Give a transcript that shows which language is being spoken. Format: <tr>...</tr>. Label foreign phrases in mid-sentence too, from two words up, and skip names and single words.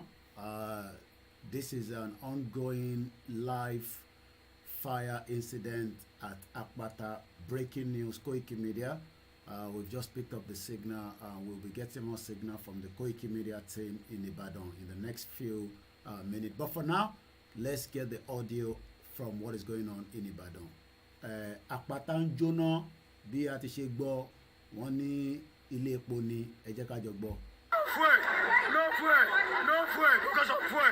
<en>This is an ongoing live fire incident at Akpata. Breaking news, Koikimedia. We've just picked up the signal. We'll be getting more signal from the Koikimedia team in Ibadan in the next few minutes. But for now, let's get the audio from what is going on in Ibadan.</en> <yo>Akpata ń jóná bí a ti ṣe gbọ́, wọ́n ní ilé epo ni, ẹ jẹ́ ká jọ gbọ́.</yo> <en>No fuel, because of fuel.</en>